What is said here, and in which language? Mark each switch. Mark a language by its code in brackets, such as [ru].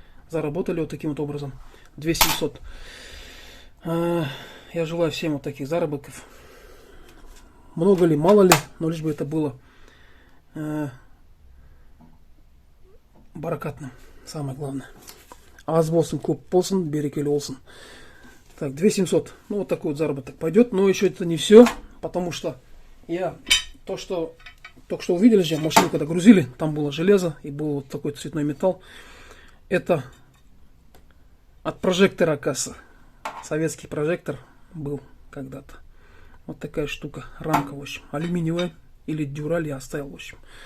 [ru] Заработали вот таким вот образом. 2700. Я желаю всем вот таких заработков. Много ли, мало ли, но лишь бы это было баракатным. Самое главное. [kk] Аз болсын, көп болсын, берекелі болсын. [ru] Так, 2700. Ну, вот такой вот заработок пойдет. Но еще это не все, потому что я только что увидели же, машину когда грузили, там было железо и был вот такой цветной металл. Это от прожектора касса. Советский прожектор был когда-то. Вот такая штука, рамка, в общем, алюминиевая или дюраль я оставил, в общем.